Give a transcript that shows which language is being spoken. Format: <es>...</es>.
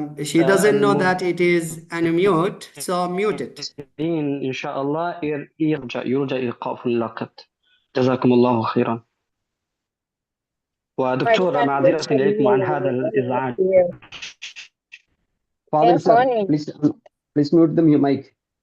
<en>She doesn't know that it is unmute, so mute it.</en> <ar>إن شاء الله يرجى إيقاف اللقط. جزاكم الله خيرا. ودكتور معذرة إليكم عن هذا الإزعاج.</ar> <en>فاضل صار please mute the mic.</en>